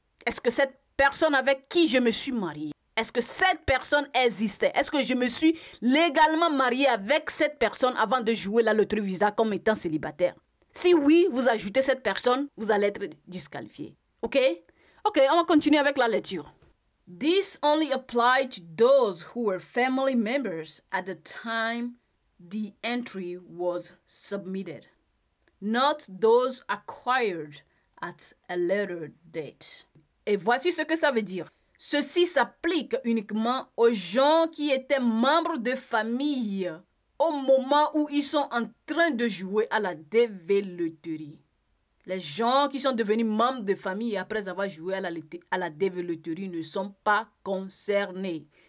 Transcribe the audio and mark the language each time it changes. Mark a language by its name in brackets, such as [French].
[French] Est-ce que cette personne avec qui je me suis marié, est-ce que cette personne existait? Est-ce que je me suis légalement marié avec cette personne avant de jouer la loterie visa comme étant célibataire? Si oui, vous ajoutez cette personne, vous allez être disqualifié. OK? OK, on va continuer avec la lecture. [English] This only applied to those who were family members at the time the entry was submitted, not those acquired at a later date. [French] Et voici ce que ça veut dire. Ceci s'applique uniquement aux gens qui étaient membres de famille au moment où ils sont en train de jouer à la développerie. Les gens qui sont devenus membres de famille après avoir joué à la développerie ne sont pas concernés.